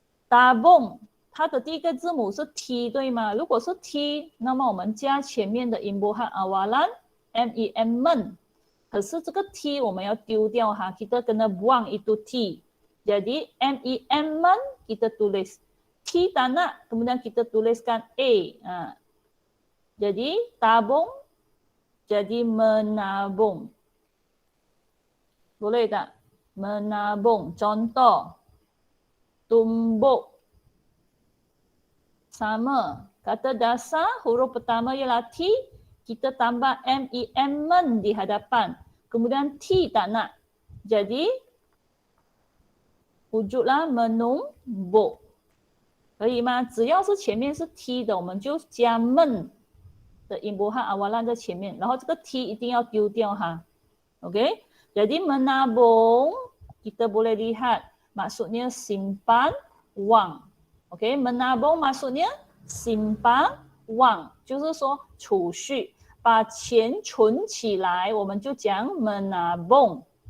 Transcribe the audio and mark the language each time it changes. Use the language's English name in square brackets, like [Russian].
[Chinese] Tabung 它的第一个字母是 T 对吗？如果是 T， 那么我们加前面的音波和 awalan MEN men。可是这个 T 我们要丢掉哈， [Malay] kita kena buang itu T. Jadi MEN men kita tulis. T tak nak, kemudian kita tuliskan A. Jadi tabung jadi menabung. Boleh tak? Menabung. Contoh. Tumbuk. Sama. Kata dasar huruf pertama ialah T. Kita tambah MEN men di hadapan. Kemudian T tak nak. Jadi wujudlah menumbuk. [Chinese] 可以吗？ [Malay] 只要是前面是 T 的，我们就加 men 的音波和 awalan 在前面，然后这个 T 一定要丢掉哈。 OK? Jadi menabung, kita boleh lihat maksudnya simpan wang. OK? Menabung maksudnya simpan wang, [Chinese] 就是说储蓄，把钱存起来，我们就讲 menabung.